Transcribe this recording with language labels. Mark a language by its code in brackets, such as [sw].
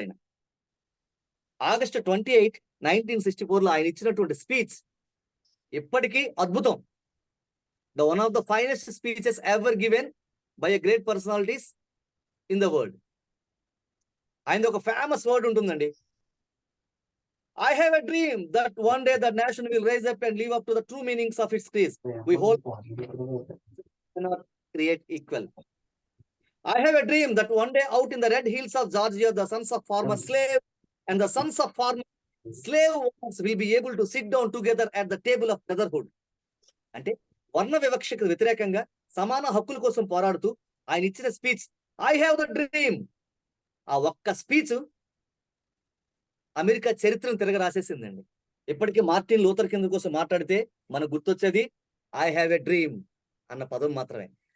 [te] ఆయన ఆగస్టు 28, 1964 లో ఆయన ఇచ్చినటువంటి స్పీచ్ ఇప్పటికీ అద్భుతం. [en] The one of the finest speeches ever given by a great personalities in the world. [te] ఆయన ఒక ఫేమస్ వర్డ్ ఉంటుందండి. [en] I have a dream that one day the nation will rise up and live up to the true meanings of its creed. We hold cannot create equal. I have a dream that one day out in the red hills of Georgia, the sons of farmer slave and the sons of farmer slave owners will be able to sit down together at the table of brotherhood. [te] అంటే వర్ణ వివక్షకు వ్యతిరేకంగా సమాన హక్కుల కోసం పోరాడుతూ ఆయన ఇచ్చిన speech [en] I have the dream. [te] ఆ ఒక్క స్పీచ్ అమెరికా చరిత్రను తిరగ రాసేసిందండి. ఇప్పటికీ మార్టిన్ లూథర్ కింగ్ కోసం మాట్లాడితే మనకు గుర్తొచ్చేది [en] I have a dream [te] అన్న పదం మాత్రమే.